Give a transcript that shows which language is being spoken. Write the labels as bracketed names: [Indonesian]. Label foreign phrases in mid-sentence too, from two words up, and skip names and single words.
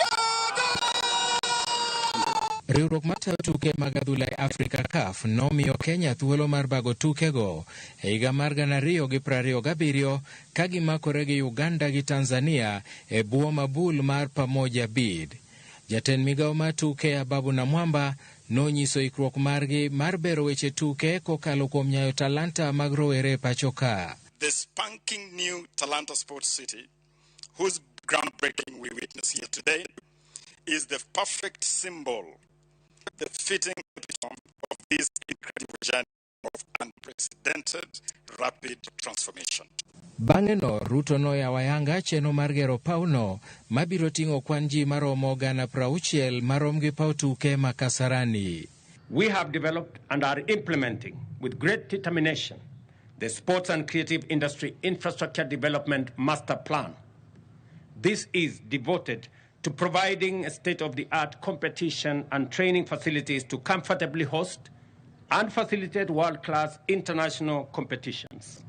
[Luo (Kenya and Tanzania)] Riwruok matayo tuke mag adhula e Afrika CAF nomiyo Kenya thuolo mar bago tukego e higa mar 2027 ka gimakore gi Uganda gi Tanzania e bwo mabul mar pamoja bid. Jatend migawo mar tuke Ababu Namwamba nonyiso ikruok margi mar bero weche tuke kokalo kuom nyayo talanta mag rowere pachoka. [English] The spanking new Talanta Sports City, whose groundbreaking we witness here today, is the perfect symbol, the fitting epitome of this incredible journey of unprecedented rapid transformation. [Luo (Kenya and Tanzania)] Bang'eno, Ruto noyawo ayanga chenro mar gero pawno mabiro ting'o kwan ji maromo 60,000 marom gi paw tuke ma Kasarani. [English] We have developed and are implementing with great determination the Sports and Creative Industry Infrastructure Development Master Plan. This is devoted to providing a state-of-the-art competition and training facilities to comfortably host and facilitate world-class international competitions.